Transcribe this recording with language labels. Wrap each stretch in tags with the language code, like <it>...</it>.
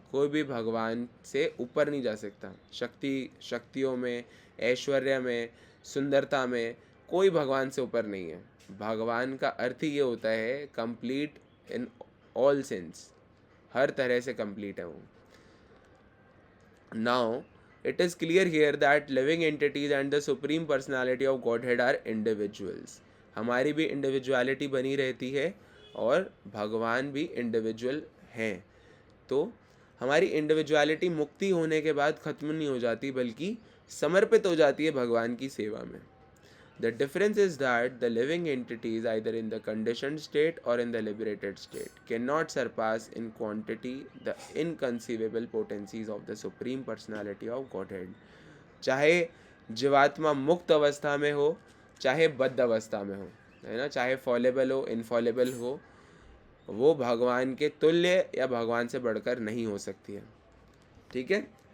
<hi>कोई भी भगवान से ऊपर नहीं जा सकता। शक्तियों में, ऐश्वर्य में, सुंदरता में कोई भगवान से ऊपर नहीं है। भगवान का अर्थ ही ये होता है</hi> <en>complete in all sense,</en> <hi>हर तरह से कंप्लीट है वो।</hi> <en>Now it is clear here that living entities and the supreme personality of Godhead are individuals.</en> <hi>हमारी भी इंडिविजुअलिटी बनी रहती है और भगवान भी इंडिविजुअल हैं। तो हमारी इंडिविजुअलिटी मुक्ति होने के बाद ख़त्म नहीं हो जाती, बल्कि समर्पित हो जाती है भगवान की सेवा में।</hi> <en>The difference is that the living entities, either in the conditioned state or in the liberated state, cannot surpass in quantity the inconceivable potencies of the Supreme Personality of Godhead.</en> <hi>चाहे जीवात्मा मुक्त अवस्था में हो, चाहे बद्ध अवस्था में हो, है ना, चाहे फॉलेबल हो, इनफॉलेबल हो, वो भगवान के तुल्य या भगवान से बढ़कर नहीं हो सकती है। ठीक है।</hi>